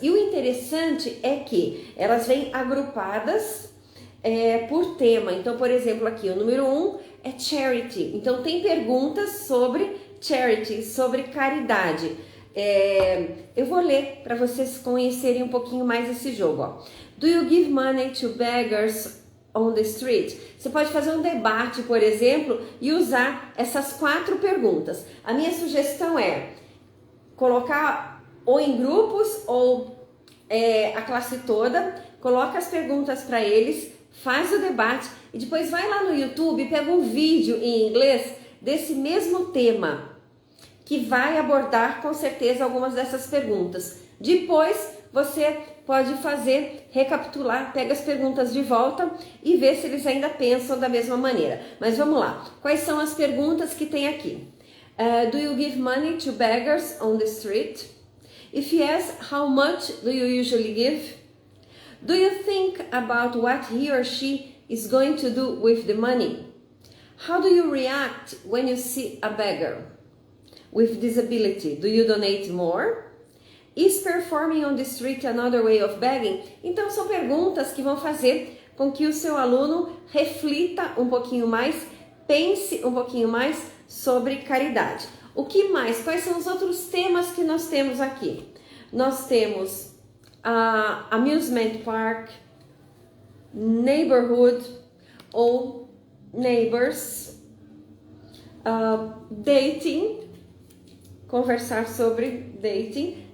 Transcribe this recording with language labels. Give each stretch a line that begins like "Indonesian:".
Portuguese: E o interessante é que elas vêm agrupadas por tema. Então, por exemplo, aqui o número 1 é Charity. Então, tem perguntas sobre charity, sobre caridade. Eu vou ler para vocês conhecerem um pouquinho mais esse jogo. Ó.
English: Do you give money to beggars on the street?
Portuguese: Você pode fazer um debate, por exemplo, e usar essas 4 perguntas. A minha sugestão é colocar ou em grupos ou a classe toda, coloca as perguntas para eles, faz o debate e depois vai lá no YouTube e pega um vídeo em inglês desse mesmo tema, que vai abordar com certeza algumas dessas perguntas. Depois você pode recapitular, pega as perguntas de volta e ver se eles ainda pensam da mesma maneira. Mas vamos lá, quais são as perguntas que tem aqui?
English: Do you give money to beggars on the street? If yes, how much do you usually give? Do you think about what he or she is going to do with the money? How do you react when you see a beggar with disability? Do you donate more? Is performing on the street another way of begging?
Portuguese: Então são perguntas que vão fazer com que o seu aluno reflita um pouquinho mais, pense um pouquinho mais sobre caridade. O que mais? Quais são os outros temas que nós temos aqui? Nós temos amusement park, neighborhood ou neighbors, dating, conversar sobre dating.